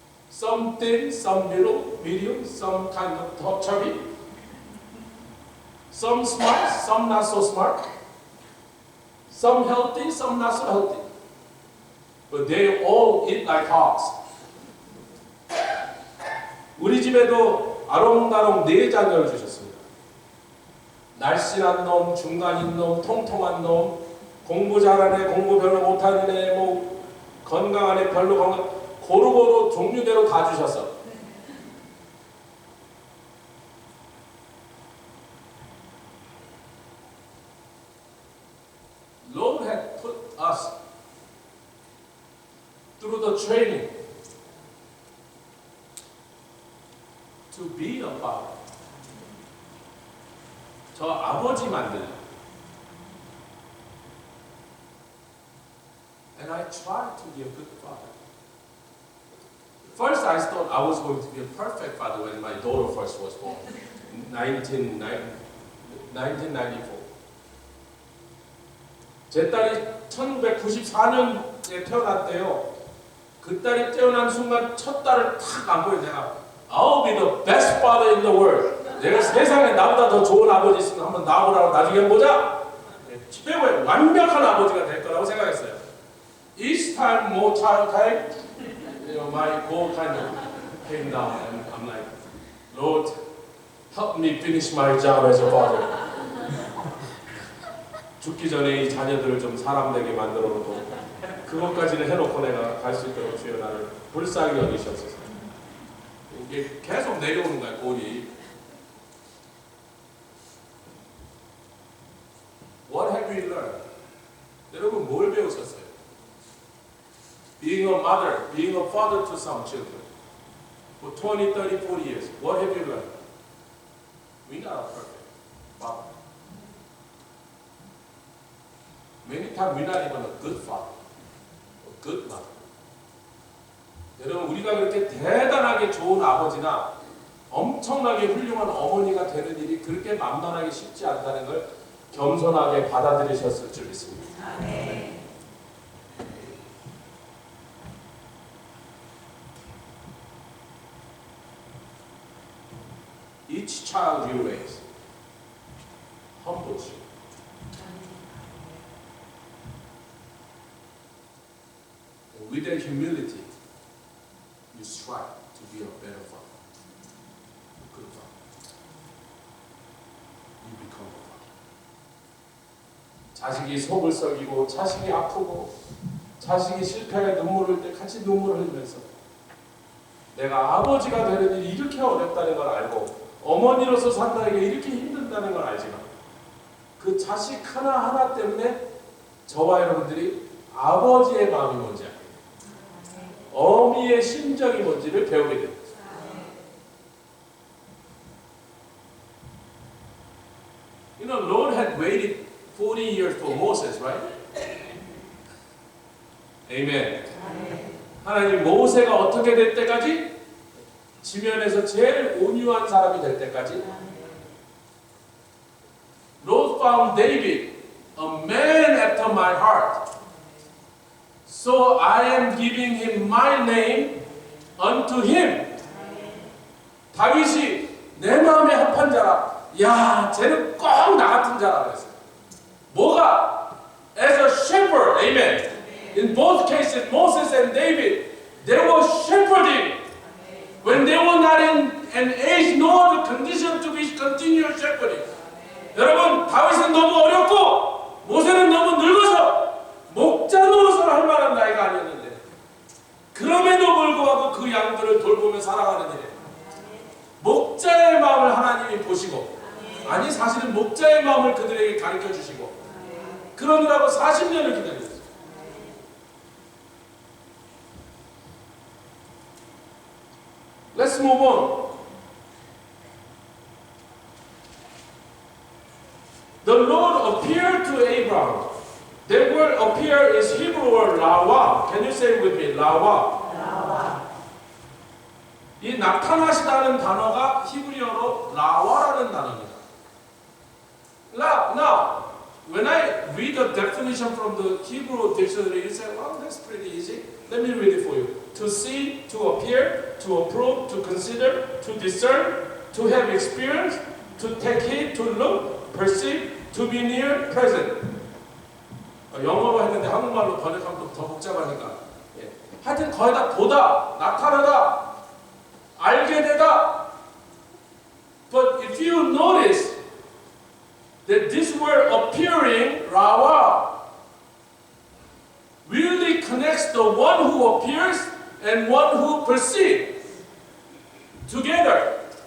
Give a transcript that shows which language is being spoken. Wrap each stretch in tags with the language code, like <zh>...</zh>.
<en>Some thin, some middle, medium, some kind of chubby. Some smart, some not so smart. Some healthy, some not so healthy. But they all eat like hogs.</en> <ko>우리 집에도 아롱다롱 4자녀를 주셨습니다. 날씬한 놈, 중간인 놈, 통통한 놈, 공부 잘하는 애, 공부 별로 못하는 애, 뭐 건강한 애, 별로 건강, 고루고루 종류대로 다 주셨어.</ko> <en>Lord had put us through the training to be a father.</en> <ko>저 아버지 만들려.</ko> <en>And I tried to be a good father. First, I thought I was going to be a perfect father when my daughter first was born, in 1994.</en> <ko>제 딸이 1994년에 태어났대요. 그 딸이 태어난 순간 첫 딸을 탁 안고요. 내가</ko> <en>I'll be the best father in the world.</en> <ko>내가 세상에 나보다 더 좋은 아버지 있으면 한번 나오라고 나중에 보자. 최고의 완벽한 아버지가 될 거라고 생각했어요.</ko> <en>Each time, more child time, you know, my goal kind of came down, and I'm like, Lord, help me finish my job as a father.</en> <ko>죽기 전에 이 자녀들을 좀 사람 되게 만들어 놓고 그것까지는 해놓고 내가 갈 수 있도록 주여 나를 불쌍히 여기시옵소서. 이게 계속 내려오는 거야, 골이.</ko> <en>What have we learned?</en> <ko>여러분 뭘 배우셨어요?</ko> <en>Being a mother, being a father to some children for 20, 30, 40 years. What have you learned? We're not a perfect father. Many times we're not even a good father, a good mother.</en> <ko>여러분 우리가 그렇게 대단하게 좋은 아버지나 엄청나게 훌륭한 어머니가 되는 일이 그렇게 만만하게 쉽지 않다는 걸 겸손하게 받아들이셨을 줄 믿습니다. 아멘.</ko> <en>Each child you raise humbles you. And with that humility, you strive to be a better father, a good father. You become a father.</en> <ko>자식이 속을 썩이고, 자식이 아프고, 자식이 실패에 눈물을 흘릴 때 같이 눈물을 흘리면서 내가 아버지가 되는 일이 이렇게 어렵다는 걸 알고 어머니로서 산다는 게 이렇게 힘들다는 걸 알지만 그 자식 하나하나 때문에 저와 여러분들이 아버지의 마음이 뭔지 알게 됩니다. 어미의 심정이 뭔지를 배우게 됩니다.</ko> <en>You know, Lord had waited 40 years for Moses, right? Amen.</en> <ko>하나님 모세가 어떻게 될 때까지? 지면에서 제일 온유한 사람이 될 때까지.</ko> <en>Lord found David, a man after my heart. So I am giving him my name unto him.</en> <ko>다윗이 내 마음에 합한 자라. 야, 쟤는 꼭 나 같은 자라 그랬어요. 뭐가?</ko> <en>As a shepherd, amen. In both cases, Moses and David, they were shepherding when they were not in an age nor the condition to be continuous shepherding.</en> <ko>여러분, 다윗은 너무 어렸고 모세는 너무 늙어서 목자 노릇을 할 만한 나이가 아니었는데 그럼에도 불구하고 그 양들을 돌보며 살아가는 일에 목자의 마음을 하나님이 보시고 아니 사실은 목자의 마음을 그들에게 가르쳐 주시고 그러느라고 40년을 기다렸어요.</ko> <en>Let's move on. The Lord appear to Abraham. That word appear is Hebrew word 라와. Can you say it with me? 라와.</en> <ko>이 나타나시다는 단어가 히브리어로 라와라는 단어입니다.</ko> <en>Now, when I read the definition from the Hebrew dictionary, you say, well, that's pretty easy. Let me read it for you. To see, to appear, to approve, to consider, to discern, to have experience, to take heed, to look, perceive, to be near, present.</en> <ko>영어로 했는데 한국말로 번역하면 더 복잡하니까. 예. 하여튼 거의 다 보다, 나타나다, 알게 되다.</ko> <en>But if you notice that this word appearing, rawa, really connects the one who appears and one who perceives together.</en>